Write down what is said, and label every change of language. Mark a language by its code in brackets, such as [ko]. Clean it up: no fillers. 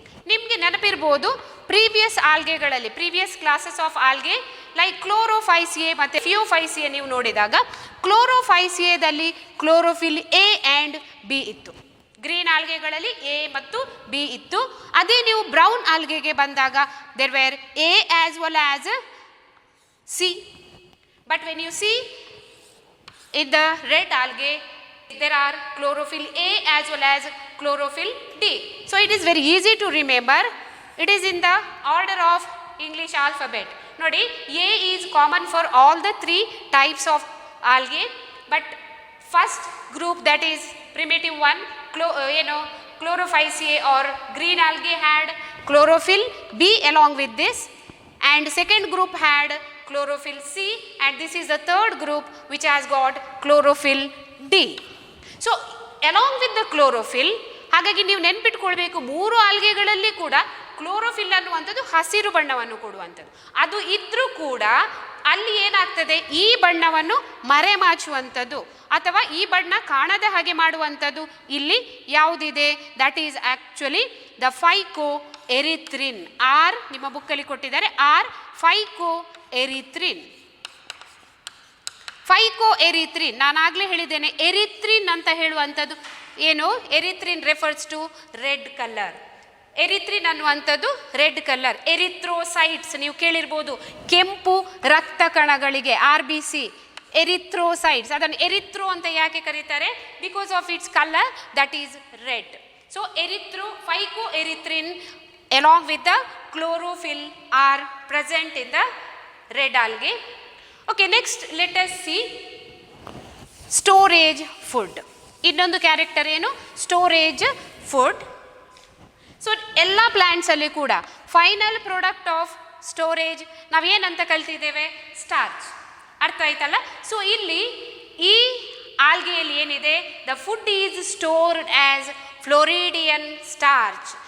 [kn] ನಿಮಗೆ ನೆನಪಿರ್ಬೋದು previous ಆಲ್ಗೆಗಳಲ್ಲಿ, previous classes of algae like ಕ್ಲೋರೋಫೈಸಿಯೆ ಮತ್ತು ಫಿಯೋಫೈಸಿಯೆ ನೀವು ನೋಡಿದಾಗ ಕ್ಲೋರೋಫೈಸಿಯೆದಲ್ಲಿ ಕ್ಲೋರೋಫಿಲ್ ಎ ಆ್ಯಂಡ್ ಬಿ ಇತ್ತು. ಗ್ರೀನ್ ಆಲ್ಗೆಗಳಲ್ಲಿ ಎ ಮತ್ತು ಬಿ ಇತ್ತು. ಅದೇ ನೀವು ಬ್ರೌನ್ ಆಲ್ಗೆಗೆ ಬಂದಾಗ [en] There were A as well as C. But when you see in the red algae, there are chlorophyll A as well as chlorophyll D. So it is very easy to remember. It is in the order of English alphabet. Nodi, A is common for all the three types of algae. But first group, that is primitive one, Chlorophyceae or green algae had chlorophyll B along with this, and second group had chlorophyll C, and this is the third group which has got chlorophyll D. So along with the chlorophyll, [kn] ಹಾಗಾಗಿ ನೀವು ನೆನ್ಪಿಟ್ಕೊಳ್ಬೇಕು ಮೂರು ಆಲ್ಗೆಗಳಲ್ಲಿ ಕೂಡ chlorophyll ಅನ್ನುವಂಥದ್ದು ಹಸಿರು ಬಣ್ಣವನ್ನು ಕೊಡುವಂಥದ್ದು. ಅದು ಇದ್ರೂ ಕೂಡ ಅಲ್ಲಿ ಏನಾಗ್ತದೆ, ಈ ಬಣ್ಣವನ್ನು ಮರೆಮಾಚುವಂಥದ್ದು ಅಥವಾ ಈ ಬಣ್ಣ ಕಾಣದ ಹಾಗೆ ಮಾಡುವಂಥದ್ದು ಇಲ್ಲಿ ಯಾವುದಿದೆ, [en] That is actually the phycoerythrin. [kn] R ನಿಮ್ಮ ಬುಕ್ಕಲ್ಲಿ ಕೊಟ್ಟಿದ್ದಾರೆ, ಆರ್ ಫೈಕೋ ಎರಿಥ್ರಿನ್. ಫೈಕೋ ಎರಿಥ್ರಿನ್, ನಾನಾಗಲೇ ಹೇಳಿದ್ದೇನೆ ಎರಿಥ್ರಿನ್ ಅಂತ ಹೇಳುವಂಥದ್ದು ಏನು, [en] Erythrin refers to red colour. [kn] ಎರಿಥ್ರಿನ್ ಅನ್ನುವಂಥದ್ದು ರೆಡ್ ಕಲರ್. ಎರಿಥ್ರೋಸೈಟ್ಸ್ ನೀವು ಕೇಳಿರ್ಬೋದು, ಕೆಂಪು ರಕ್ತ ಕಣಗಳಿಗೆ RBC ಎರಿಥ್ರೋಸೈಟ್ಸ್. ಅದನ್ನು ಎರಿಥ್ರೋ ಅಂತ ಯಾಕೆ ಕರೀತಾರೆ, [en] Because of its colour that is red. So phycoerythrin along with the chlorophyll are present in the red algae. Okay, next let us see storage food. [kn] ಇನ್ನೊಂದು ಕ್ಯಾರೆಕ್ಟರ್ ಏನು, ಸ್ಟೋರೇಜ್ ಫುಡ್. ಸೊ ಎಲ್ಲ ಪ್ಲ್ಯಾಂಟ್ಸಲ್ಲಿ ಕೂಡ final product of storage ನಾವೇನಂತ ಕಲ್ತಿದ್ದೇವೆ, starch. ಅರ್ಥ ಆಯ್ತಲ್ಲ. [en] so [kn] ಇಲ್ಲಿ ಈ ಆಲ್ಗೆಯಲ್ಲಿ ಏನಿದೆ, [en] The food is stored as floridean starch.